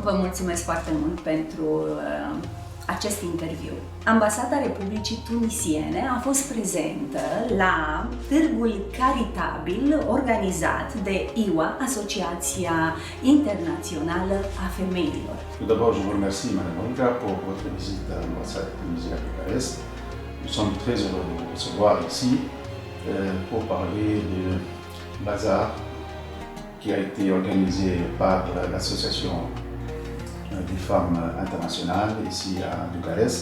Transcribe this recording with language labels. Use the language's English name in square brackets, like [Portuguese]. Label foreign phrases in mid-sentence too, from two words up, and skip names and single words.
[Romanian] Vă mulțumesc foarte mult pentru acest interviu. Ambasada Republicii Tunisiene a fost prezentă la târgul caritabil organizat de IWA, Asociația Internațională a Femeilor. [French] Tout d'abord, je vous remercie, Madame Olga, pour votre visite à l'ambassade de Tunisie à Bucarest. Nous sommes très heureux de vous recevoir ici pour parler du bazar qui a été organisé par l'Association des femmes internationales ici à Bucarest.